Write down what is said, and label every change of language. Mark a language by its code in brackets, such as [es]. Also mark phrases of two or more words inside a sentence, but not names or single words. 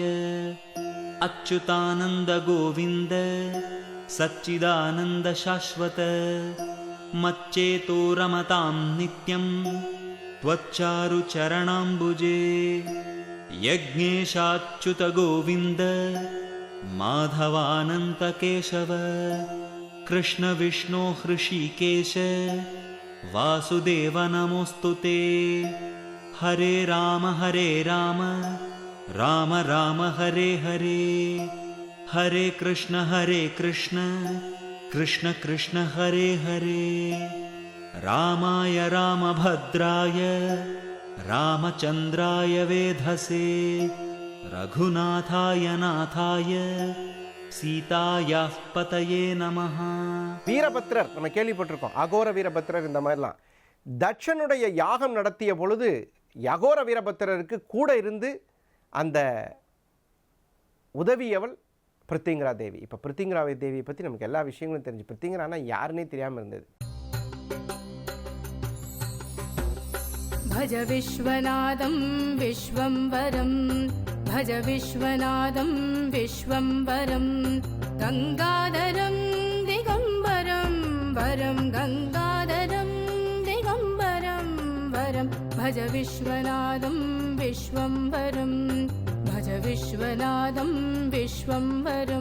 [sa] अच्युतानंद गोविंद सच्चिदानंद शाश्वत मच्चेतो रमतां नित्यं त्वच्चारुचरणाम्बुजे। यज्ञेशाच्युत गोविंद माधवानंत केशव कृष्ण विष्णु हृषीकेश वासुदेव नमोस्तुते। हरे राम राम राम हरे हरे हरे कृष्ण कृष्ण कृष्ण हरे हरे। रामाय रामभद्राय रामचंद्राय वेधसे रघुनाथाय नाथाय सीतायाः पतये नमः। [ta] வீரபத்ரர் நம்ம கேள்விப்பட்டிருக்கோம். அகோர வீரபத்ரர் இந்த மாதிரிலாம் தட்சனுடைய யாகம் நடத்திய பொழுது அகோர வீரபத்ரருக்கு கூட இருந்து அந்த உதவியவள் பிருத்திங்கரா தேவி. இப்போ பிருத்திங்கரா தேவியை பற்றி நமக்கு எல்லா விஷயங்களும் தெரிஞ்சு, பிருத்திங்கரானா யாருன்னே தெரியாமல் இருந்தது. [sa] भज विश्वनाथं विश्वंभरं भज विश्वनाथं विश्वंभरं गंगाधरं दिगंबरं वरं गंगाधरं दिगंबरं वरं भज विश्वनाथं विश्वंभरं भज विश्वनाथं विश्वंभरं।